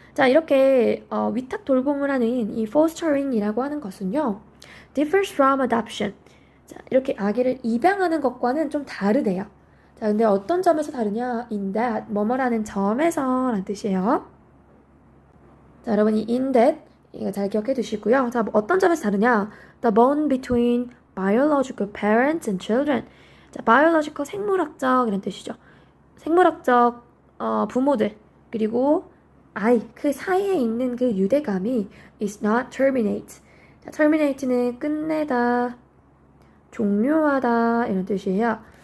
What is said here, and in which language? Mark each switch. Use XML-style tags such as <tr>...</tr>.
<ko>자, 이렇게 위탁 돌봄을 하는 이 fostering이라고 하는 것은요,</ko> <en>differs from adoption.</en> <ko>자, 이렇게 아기를 입양하는 것과는 좀 다르대요. 자, 근데 어떤 점에서 다르냐? in that, 뭐뭐라는 점에서 라는 뜻이에요. 자, 여러분 이 in that 이거 잘 기억해 두시고요. 자, 어떤 점에서 다르냐?</ko> <en>The bond between biological parents and children.</en> <ko>자, biological 생물학적 이런 뜻이죠. 생물학적 부모들 그리고 아이 그 사이에 있는 그 유대감이</ko> <en>is not terminate.</en> <ko>자, terminate는 끝내다, 종료하다 이런 뜻이에요.</ko>